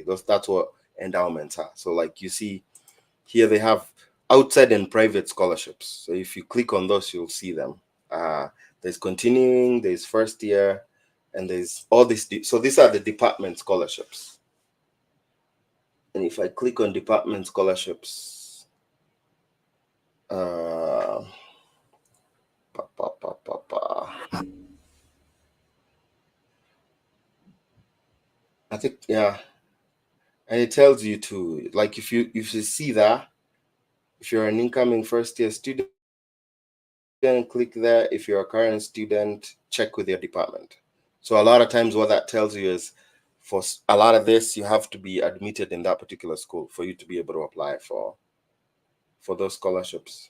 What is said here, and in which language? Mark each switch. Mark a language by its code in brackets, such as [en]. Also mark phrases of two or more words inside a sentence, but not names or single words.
[en] That's what endowments are. So like you see here, they have outside and private scholarships. So if you click on those, you'll see them. There's continuing, there's first year, and there's all this. So these are the department scholarships. And if I click on department scholarships, uh, pa, pa, pa, pa, pa. I think yeah, and it tells you to, like, if you see that, if you're an incoming first year student, click there. If you're a current student, check with your department. So a lot of times what that tells you is, for a lot of this, you have to be admitted in that particular school for you to be able to apply for those scholarships.